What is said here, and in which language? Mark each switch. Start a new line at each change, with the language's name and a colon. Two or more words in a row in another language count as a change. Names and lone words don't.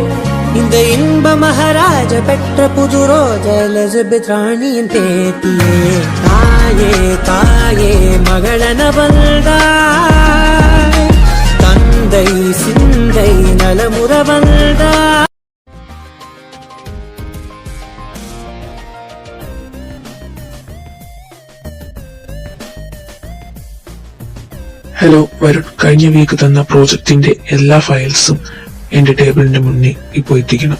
Tamil: இந்த இன்ப மகாராஜ பெற்ற புது ரோஜ எலிசபெத் ராணியின் பேத்தியே. தாயே தாயே மகளன வந்தாய், தந்தை சிந்தை நலமுற வந்தாய்.
Malayalam: ഹലോ വരുൺ, കഴിഞ്ഞ വീക്ക് തന്ന പ്രോജക്റ്റിന്റെ എല്ലാ ഫയൽസും എന്റെ ടേബിളിന്റെ മുന്നിൽ ഇപ്പൊ എത്തിക്കണം.